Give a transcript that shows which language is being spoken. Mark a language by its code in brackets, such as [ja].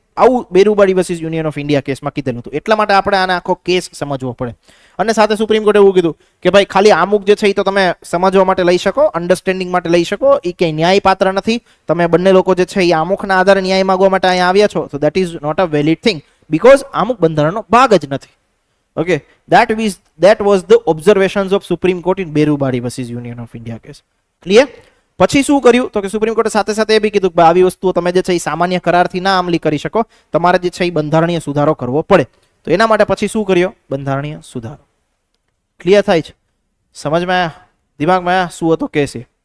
[gu] આવું બેરુબાળી versus union of India કેસમાં કીધેલું હતું. એટલા માટે આપણે આને આખો કેસ સમજવો પડે. અને સાથે સુપ્રીમ કોર્ટે એવું કીધું કે ભાઈ ખાલી આમુખ જે છે એ તો તમે સમજવા માટે લઈ શકો, અન્ડરસ્ટેન્ડિંગ માટે લઈ શકો, એ ક્યાંય ન્યાય પાત્ર નથી. તમે બંને લોકો જે છે એ આમુખના આધારે ન્યાય માંગવા માટે અહીંયા આવ્યા છો, તો [en] that is not a valid thing, because [gu] આમુખ બંધારણનો ભાગ જ નથી. [en] Okay, that was the observations of Supreme Court in Berubari versus Union of India case. Clear? [gu] પછી શું કર્યું તો કે સુપ્રીમ કોર્ટે સાથે સાથે એ બી કીધું કે આવી વસ્તુઓ તમે જે છે એ સામાન્ય કરારથી ના અમલી કરી શકો, તમારે જે છે એ બંધારણીય સુધારો કરવો પડે. તો એના માટે પછી શું કર્યો? બંધારણીય સુધારો. ક્લિયર થાય છે? સમજમાં દિમાગમાં શું હતો કેસે?